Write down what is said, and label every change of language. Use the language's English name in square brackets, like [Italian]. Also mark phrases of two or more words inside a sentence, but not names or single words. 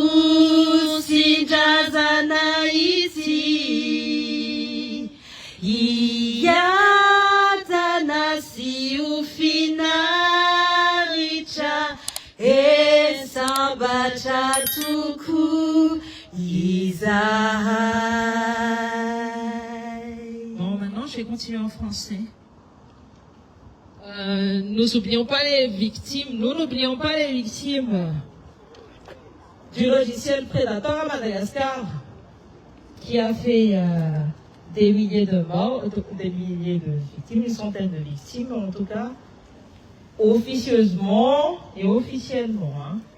[Malagasy] nosindrazanay itsy, hiatana sy ho finaritra sambatra toko izahay. [French] Bon, maintenant je vais continuer en français. Nous n'oublions pas les victimes, du logiciel Predator à Madagascar qui a fait des milliers de morts, des milliers de victimes, une centaine de victimes en tout cas, officieusement et officiellement.